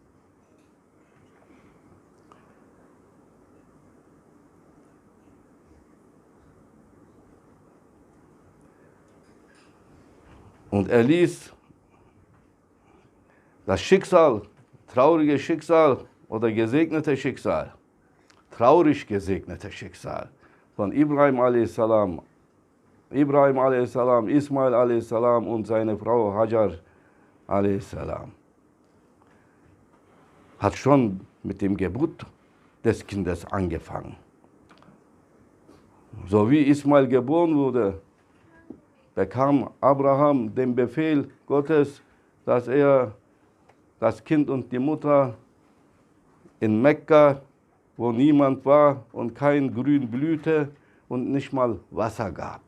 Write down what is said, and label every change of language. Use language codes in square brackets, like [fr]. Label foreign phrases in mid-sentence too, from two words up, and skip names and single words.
[de] Und er ließ das Schicksal, traurige Schicksal oder gesegnete Schicksal, traurig gesegnete Schicksal von Ibrahim a.s., Ismail a.s. und seine Frau Hajar a.s. hat schon mit dem Geburt des Kindes angefangen. So wie Ismail geboren wurde, bekam Abraham den Befehl Gottes, dass er das Kind und die Mutter in Mekka, wo niemand war und kein Grün blühte und nicht mal Wasser gab.